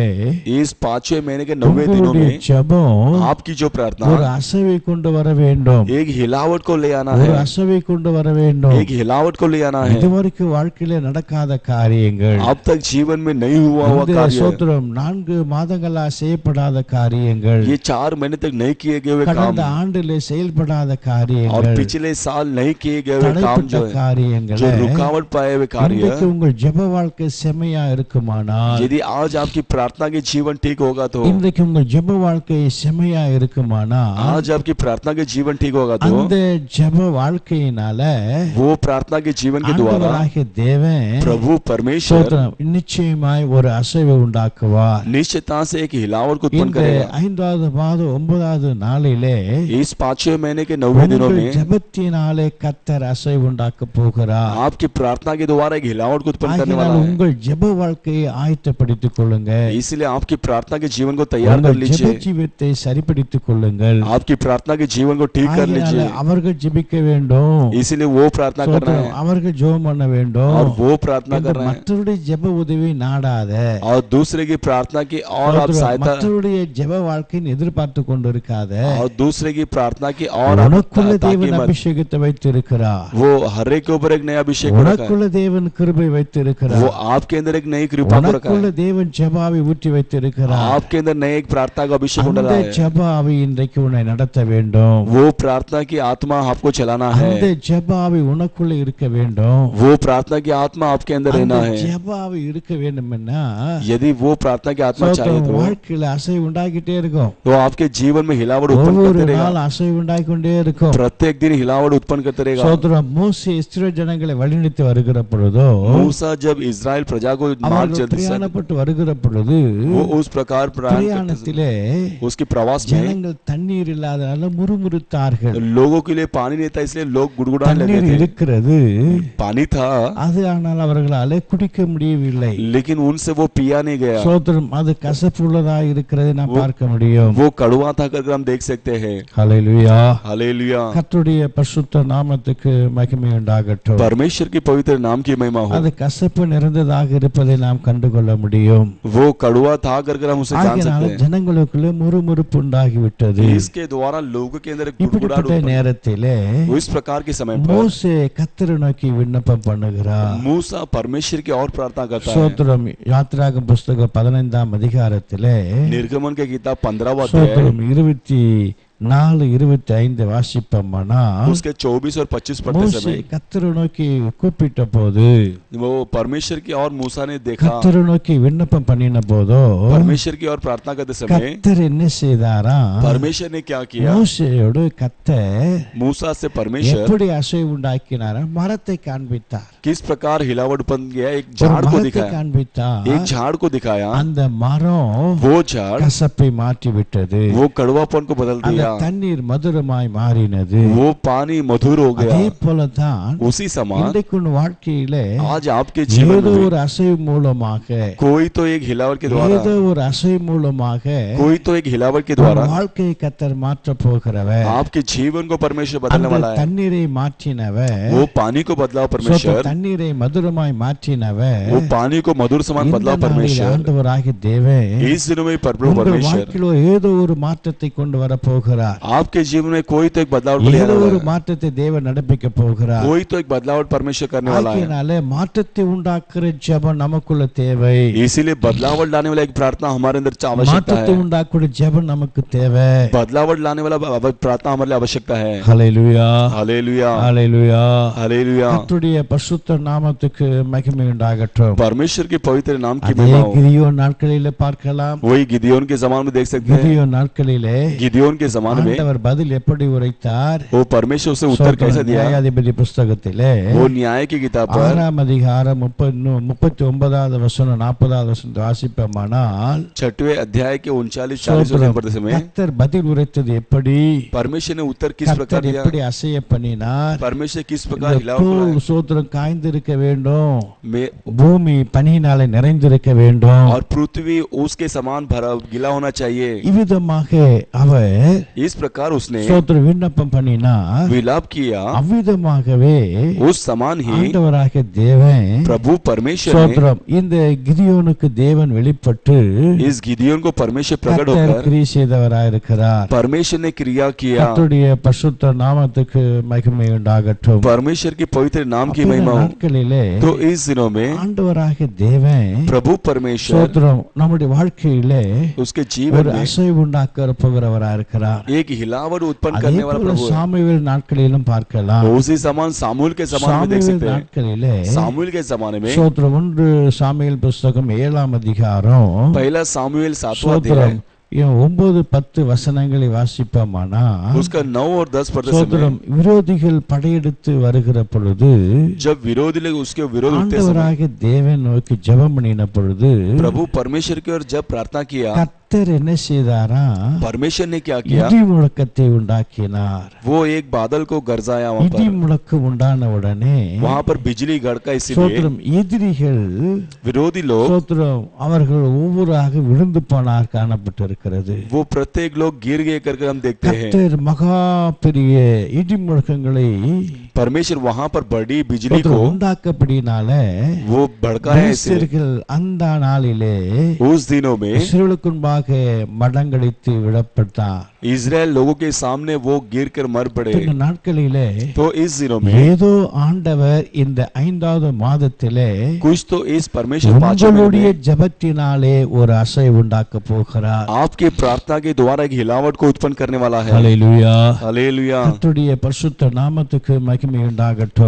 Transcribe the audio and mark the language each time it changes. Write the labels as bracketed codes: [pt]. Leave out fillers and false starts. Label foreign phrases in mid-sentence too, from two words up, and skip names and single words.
[hi] इस 5वें महीने के 90 दिनों में [ta] ஜெபம் [hi] आपकी जो प्रार्थना [ta] ஒரு அசைவை கொண்டு வர வேண்டும். [hi] एक हिलावट को ले आना [ta] ஒரு [hi] है। [ta] அசைவை கொண்டு வர வேண்டும். [hi] एक हिलावट को ले आना है। [ta] இதுவரைக்கும் வாழ்க்கையில நடக்காத காரியங்கள், [hi] अब तक जीवन में नहीं हुआ हुआ [ta] இந்த [hi] कार्य, [ta] சோத்திரம் 4 மாதங்களா செய்யப்படாத காரியங்கள், [hi] ये 4 महीने तक नहीं किए गए हुए काम [ta] கடந்த ஆண்டிலே செயல்படாத [hi] और [ta] காரியங்கள், [hi] पिछले साल नहीं किए गए हुए काम [ta] தடைப்பட்ட [hi] जो है, [ta] காரியங்கள், [hi] जो रुकावट पाए हुए कार्य, [ta] இன்றைக்கு உங்கள் ஜெப வாழ்க்கை செமையா இருக்குமானால், [hi] यदि आज आपकी प्रार्थना के जीवन ठीक होगा तो, [ta] இன்றைக்கு உங்கள் ஜெப வாழ்க்கை செமையா இருக்குமானால், [hi] आज आपकी प्रार्थना के जीवन ठीक होगा तो, [ta] அந்த ஜெப வாழ்க்கையினால [hi] वो प्रार्थना के जीवन के द्वारा [ta] ஆண்டவராகிய தேவன் [hi] प्रभु परमेश्वर [ta] சோத்திரம் நிச்சயமாய் ஒரு அசைவை உண்டாக்குவார். [hi] निश्चितता से एक हिलावट को उत्पन्न [ta] இந்த [hi] करेगा। [ta] 5வது மாதம் 9வது நாளிலே [hi] इस 5वें महीने के 90 दिनों [ta] உங்கள் [hi] में [ta] ஜெபத்தினாலே கர்த்தர் அசைவு உண்டாக்க போகிறார். [hi] आपकी प्रार्थना के द्वारा एक हिलावट को उत्पन्न करने वाला [ta] ஆகையால் [hi] है। [ta] உங்கள் ஜெப வாழ்க்கையை ஆயத்தப்படுத்திக் கொள்ளுங்க. [hi] इसलिए आपकी प्रार्थना के जीवन को तैयार कर [ta] உங்கள் ஜெப [hi] लीजिए। [ta] ஜீவியத்தை சரிப்படுத்திக் கொள்ளுங்கள். [hi] आपकी प्रार्थना के जीवन को ठीक कर [ta] ஆகையால் [hi] लीजिए। [ta] அவர்கள் ஜெபிக்க வேண்டும். [hi] इसीलिए वो प्रार्थना करना है [ta] அவர்கள் ஜெபம் பண்ண வேண்டும். [hi] और वो प्रार्थना [ta] இந்த [hi] करना है [ta] மற்றவருடைய ஜெப உதவி நாடாத. [hi] और दूसरे की प्रार्थना की और आप सहायता, [ta] மற்றவருடைய ஜெப வாழ்க்கையை எதிர்பார்த்து கொண்டிருக்காத. [hi] और दूसरे की प्रार्थना की और आप [ta] உனக்குள்ள [hi] ताकि [ta] தேவன் [hi] मत, [ta] அபிஷேகத்தை வைத்திருக்கிறார். [hi] वो हर एक के ऊपर एक नया अभिषेक को रखा है। [ta] உனக்குள்ள தேவன் கிருபை [hi] वो [ta] வைத்திருக்கிறார். [hi] आपके अंदर एक नई कृपा को रखा [ta] உனக்குள்ள [hi] है। [ta] தேவன் ஜெபாவை ஊற்றி வைத்திருக்கிறார். [hi] आपके अंदर नए एक प्रार्थना का अभिषेक [ta] அந்த [hi] डाला है। [ta] ஜெபாவை இன்றைக்கு உன்னை நடத்த வேண்டும். [hi] वो प्रार्थना की आत्मा आपको चलाना है। [ta] அந்த ஜெபாவை உனக்குள்ள இருக்க வேண்டும். [hi] वो प्रार्थना की आत्मा आपके अंदर [ta] அந்த [hi] रहना है। [ta] ஜெபாவை இருக்க வேண்டும்னா [hi] यदि वो प्रार्थना की आत्मा चाहिए तो [ta] வாழ்க்கையில அசைவு உண்டாகிட்டே இருக்கும். [hi] वो आपके जीवन में हिलावट उत्पन्न [ta] ஒவ்வொரு [hi] करते [ta] நாள் [hi] रहेगा। [ta] அசைவு உண்டாகிக் கொண்டே இருக்கும். [hi] प्रत्येक दिन हिलावट उत्पन्न करते रहेगा। [ta] சோதரம் மோசே இஸ்ரவேல் ஜனங்களை வழிநடத்தி வருகிற பொழுதோ, [hi] मूसा जब इस्राएल प्रजा को मार्ग [ta] அவர்கள் பிரயாணப்பட்டு வருகிற பொழுது [hi] वो उस प्रकार [ta] பிரயாணத்திலே [hi] उसके प्रवास में [ta] ஜனங்கள் தண்ணீர் இல்லாதனால முறுமுறுத்தார்கள். [hi] लोगों के लिए पानी नहीं था, इसलिए लोग गुड़गुड़ाने लगे [ta] தண்ணீர் [hi] थे। [ta] இருக்கிறது, [hi] पानी था [ta] அது ஆனால் அவர்களாலே குடிக்க முடியவில்லை. [hi] लेकिन उनसे वो पिया नहीं गया। [ta] சோதரம் அது கசப்புள்ளதா இருக்கிறதை நாம் பார்க்க முடியும். [hi] वो कड़वा था करके हम देख सकते हैं। [ta] ஹல்லேலூயா. [hi] हालेलुया। [ta] கர்த்தருடைய பரிசுத்த நாமத்துக்கு மகிமை உண்டாகட்டும். [hi] परमेश्वर की पवित्र नाम की महिमा हो। [ta] அது கசப்பு நிறைந்ததாக இருப்பதை நாம் கண்டுகொள்ள முடியும். [hi] वो कड़वा था करके हम उसे जान [ta] ஆகையால் [hi] सकते हैं। [ta] ஜனங்களுக்குள்ள முறுமுறுப்பு உண்டாகிவிட்டது. [hi] इसके द्वारा लोगों के अंदर गुड़गुड़ाहट [ta] இப்படிப்பட்ட [hi] उत्पन्न, [ta] நேரத்திலே [hi] वो इस प्रकार के समय पर [ta] மோசே கர்த்தரை நோக்கி விண்ணப்பம் பண்ணுகிறார். [hi] मूसा परमेश्वर की और प्रार्थना करता है। [ta] சோத்திரம் யாத்திராகம புஸ்தகம் 15ஆம் அதிகாரத்திலே [hi] निर्गमन के किताब 15वां अध्याय [ta] சோத்திரம் 24-25 வாசிப்போம்னா, [hi] उसके 24 और 25 पढ़ते [ta] மோசே [hi] समय [ta] கர்த்தரை நோக்கி கூப்பிட்ட போது, [hi] वो परमेश्वर की और मूसा ने देखा, [ta] கர்த்தரை நோக்கி விண்ணப்பம் பண்ணின போதோ [hi] परमेश्वर की और प्रार्थना करते समय [ta] கர்த்தர் என்ன செய்தாரா? [hi] परमेश्वर ने क्या किया? [ta] மோசேயோடு கர்த்தர் [hi] मूसा से परमेश्वर [ta] எப்படி அசைவு உண்டாக்கினாரா? மரத்தை காண்பித்தார். [hi] किस प्रकार हिलावट उत्पन्न किया? एक [ta] ஒரு [hi] झाड़ को [ta] மரத்தை [hi] दिखाया, [ta] காண்பித்தார். [hi] एक झाड़ को दिखाया। [ta] அந்த மரம் [hi] वो झाड़ [ta] கசப்பை மாற்றி விட்டது. [hi] वो कड़वापन को बदल [ta] அந்த [hi] दिया, [ta] தண்ணீர் மதுரமாய் மாறினது. [hi] वो पानी मधुर हो गया। [ta] அதே போலதான் [hi] उसी समान [ta] இன்றைக்கு உன் வாழ்க்கையிலே [hi] आज आपके जीवन [ta] ஏதோ [hi] में [ta] ஒரு அசைவு மூலமாக, [hi] कोई तो एक हिलावट के द्वारा, [ta] ஏதோ ஒரு அசைவு மூலமாக [hi] कोई तो एक हिलावट के [ta] உன் [hi] द्वारा [ta] வாழ்க்கையை கர்த்தர் மாற்ற போகிறவர். [hi] आपके जीवन को परमेश्वर बदलने [ta] அந்த [hi] वाला है। [ta] தண்ணீரை மாற்றினவர், [hi] वो पानी को बदलाव परमेश्वर, [ta] தண்ணீரை மதுரமாய் மாற்றினவர், [hi] वो पानी को मधुर समान [ta] இந்த [hi] बदलाव [ta] நாளில் [hi] परमेश्वर, [ta] ஆண்டவராகிய தேவன் [hi] इस दिनों में प्रभु [ta] உங்கள் [hi] परमेश्वर [ta] வாழ்க்கையில ஏதோ ஒரு மாற்றத்தை கொண்டு வர போகிறார். போகிறார். [hi] आपके जीवन में कोई तो एक बदलाव को ले [ta] ஏதோ [hi] आने [ta] ஒரு [hi] वाला है, [ta] மாற்றத்தை தேவன் நடப்பிக்க போகிறார். [hi] कोई तो एक बदलाव परमेश्वर करने वाला है. [ta] ஆகையினாலே மாற்றத்தை உண்டாக்குற ஜெபம் நமக்குள்ள தேவை. [hi] इसीलिए बदलाव लाने वाला एक प्रार्थना हमारे अंदर आवश्यकता [ta] மாற்றத்தை [hi] है. [ta] உண்டாக்குற ஜெபம் நமக்கு தேவை. [hi] बदलाव लाने वाला प्रार्थना हमारे लिए आवश्यकता है. [ta] ஹல்லேலூயா, [hi] हालेलुया, [ta] ஹல்லேலூயா. [hi] हालेलुया. [ta] கர்த்தருடைய பரிசுத்த நாமத்துக்கு மகிமை உண்டாகட்டும். [hi] परमेश्वर के पवित्र नाम की [ta] அதே [hi] महिमा हो. [ta] கிதியோன் நாட்களிலே பார்க்கலாம். [hi] वही गिदियोन के जमाने में देख सकते हैं. [ta] கிதியோன் நாட்களிலே [hi] गिदियोन के जमाने में [ta] ஆண்டவர் பதில் எப்படி உரைத்தார்? [hi] वो परमेश्वर उसे उत्तर कैसे दिया. [ta] நியாயாதிபதி புஸ்தகத்திலே [hi] वो न्याय की किताब पर [ta] 6ஆம் அதிகாரம் 39வது வசனம் 40வது வசனத்தை வாசிப்போமானால் [hi] 6वें अध्याय के 39-40 पढ़ते समय [ta] கர்த்தர் பதில் உரைத்தது எப்படி? [hi] परमेश्वर ने उत्तर किस प्रकार [ta] கர்த்தர் [hi] दिया. [ta] எப்படி அசைய பண்ணினார்? [hi] परमेश्वर किस प्रकार हिलाव [ta] தூள் [hi] कराया. [ta] சோத்திரம் காய்ந்திருக்க வேண்டும், [hi] में [ta] பூமி பனியினாலே நிறைந்திருக்க வேண்டும். [hi] और पृथ्वी उसके समान भरा गिला होना चाहिए. [ta] இவ்விதமாக அவர் [hi] इस प्रकार उसने [ta] சோத்திரம் விண்ணப்பம் பண்ணினார். [hi] विलाप किया. [ta] அவ்விதமாகவே [hi] उस समान ही [ta] ஆண்டவராகிய தேவன் [hi] प्रभु परमेश्वर ने [ta] சோத்திரம் இந்த கிதியோனுக்கு தேவன் வெளிப்பட்டு [hi] इस गिदियोन को परमेश्वर प्रकट [ta] கர்த்தர் [hi] होकर [ta] கிரியை செய்தவராயிருக்கிறார். [hi] परमेश्वर ने क्रिया किया. [ta] கர்த்தருடைய பரிசுத்த நாமத்துக்கு மகிமை உண்டாகட்டும். [hi] परमेश्वर की पवित्र नाम की [ta] அப்போ [hi] महिमा हो. [ta] நாட்களிலே [hi] तो इस दिनों में [ta] ஆண்டவராகிய தேவன் [hi] प्रभु परमेश्वर [ta] சோத்திரம் நம்முடைய வாழ்க்கையிலே [hi] उसके जीवन [ta] ஒரு [hi] में [ta] அசைவு உண்டாக்க போகிறவராயிருக்கிறார். [hi] एक हिलावट उत्पन्न [ta] அதே [hi] करने वाला [ta] போல [hi] प्रभु है. [ta] சாமுவேல் நாட்களிலும் பார்க்கலாம். [hi] उसी समान सामूल के जमाने में देख [ta] சாமுவேல் [hi] सकते हैं. [ta] நாட்களிலே [hi] सामूल के जमाने में [ta] சோத்திரம் 1 சாமுவேல் புஸ்தகம் 7ஆம் அதிகாரம் [hi] पहला सामूएल 7वां [ta] சோத்திரம் [hi] अध्याय [ta] 9-10 வசனங்களை வாசிப்போமானா [hi] उसका 9 और 10 पढ़ते समय [ta] சோத்திரம் விரோதிகள் படையெடுத்து வருகிற பொழுது [hi] जब विरोधी लोग उसके विरोध उठते समय [ta] ஆண்டவராகிய தேவன் நோக்கி ஜெபம் பண்ணின பொழுது [hi] प्रभु परमेश्वर की ओर जब प्रार्थना किया, [ta] கர்த்தர் என்ன செய்தாரா? [hi] परमेश्वर ने क्या किया. [ta] இடி முழக்கத்தை உண்டாக்கினார். [hi] वो एक बादल को गरजाया वहां [ta] இடி [hi] पर. [ta] முழக்கம் உண்டான உடனே [hi] वहां पर बिजली गड़का. इसीलिए [ta] சோத்திரம் எதிரிகள் [hi] विरोधी लोग [ta] சோத்திரம் அவர்கள் ஒவ்வொருவராக விழுந்து போனார் காணப்பட்டிருக்கிறது. [hi] वो प्रत्येक लोग गिर गए करके हम देखते हैं. [ta] கர்த்தர் மகா பெரிய இடி முழக்கங்களை [hi] परमेश्वर वहां पर बड़ी बिजली को [ta] சோத்திரம் உண்டாக்கப்படினால [hi] वो भड़काया. इसलिए [ta] பெலிஸ்தர்கள் அந்த நாளிலே [hi] उस दिनों में [ta] இஸ்ரவேலுக்கு முன்பாக மடங்கடித்து விடப்பட்டார். [hi] इजराइल लोगों के सामने वो गिर कर मर पड़े. [ta] இந்த நாட்களிலே [hi] तो इस दिनों में [ta] ஏதோ ஆண்டவர் இந்த 5வது மாதத்திலே [hi] कुछ तो इस परमेश्वर पांचवें महीने [ta] உங்களுடைய [hi] में [ta] ஜெபத்தினாலே ஒரு அசை உண்டாக்க போகிறார். [hi] आपके प्रार्थना के द्वारा एक हिलावट को उत्पन्न करने वाला है. [ta] ஹல்லேலூயா, [hi] हालेलुया. [ta] கர்த்தருடைய பரிசுத்த நாமத்துக்கு மகிமை உண்டாகட்டும்.